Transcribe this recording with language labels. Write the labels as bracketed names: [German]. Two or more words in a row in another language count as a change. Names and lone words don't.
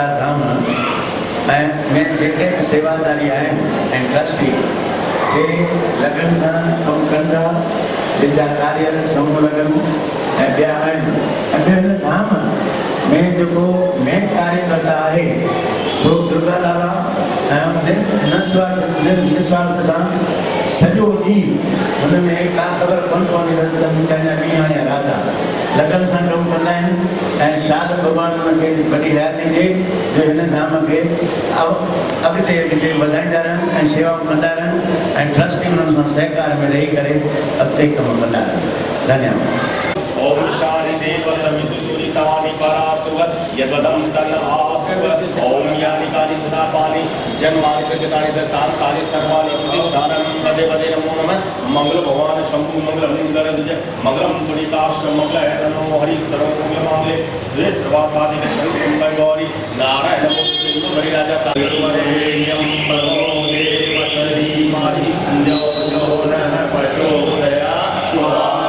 [Sindhi] धाम में जेके सेवादारी आहिनि ऐं ट्रस्टी से लगन सां कमु कनि था, जिनजा कार्य समूह लगन ऐं ॿिया आहिनि। ऐं ॿियो हिन धाम में जेको मेन कार्यकर्ता आहे सो दुर्गा लाला ऐं निस्वार्थ सां सॼो ॾींहुं हुन में का ख़बर कोन पवंदी अथसि त मुंहिंजा ॾींहं या राति लगन सां कमु कंदा आहिनि ऐं शाद भॻवान हुनखे वॾी हयाती ॾिए जो हिन धाम खे अॻिते वधाईंदा रहनि ऐं शेवाऊं कंदा रहनि ऐं ट्रस्टी हुननि सां सहकार में रही करे अॻिते कमु कंदा रहनि। धन्यवाद। [Sanskrit] ओम शानि देव समितुरितानि परासुवत् यद्वदं तन्नासुवत् ओम यानि कानि सदा पानि जन्मानि सचतानि दत्तानि कानि सर्वाणि प्रतिष्ठानं पदे पदे नमो नमः। मंगल भगवान शंभु मंगलम गरुड़ मंगलम पुनीताश्रम मंगल नमो हरि सर्व मंगल मांगले श्री सर्वासाधिक शंकर गौरी नारायण सिंधु हरि राजा तारेयम भगवो देव सरी माहि जो जो न प्रचोदया स्वाहा।